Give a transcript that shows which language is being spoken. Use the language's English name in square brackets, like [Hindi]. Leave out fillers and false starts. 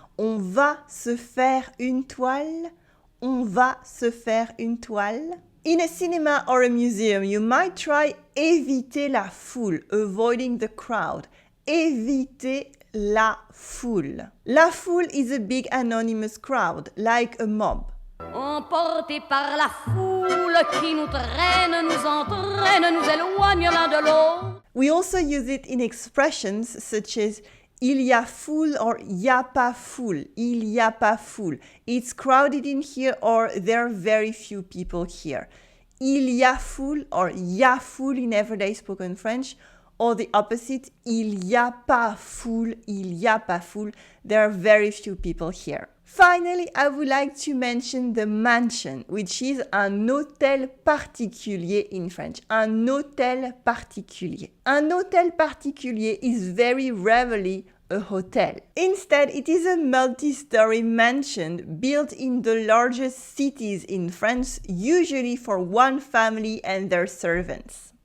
[French] On va se faire une toile. On va se faire une toile. [English] In a cinema or a museum, you might try éviter la foule, avoiding the crowd. [French] Éviter la foule. [English] La foule is a big anonymous crowd, like a mob. [French] Emportés par la foule qui nous traîne, nous entraîne, nous éloigne l'un de l'autre. [English] We also use it in expressions such as il y a foule or y a pas foule. [French] Il y a pas foule. [English] It's crowded in here or there are very few people here. [French] Il y a foule or y a foule [English] in everyday spoken French. Or the opposite, [French] il y a pas foule, il y a pas foule. [English] There are very few people here. Finally, I would like to mention the mansion, which is un hôtel particulier in French. [French] Un hôtel particulier. Un hôtel particulier [English] is very rarely a hotel. Instead, it is a multi-story mansion built in the largest cities in France, usually for one family and their servants.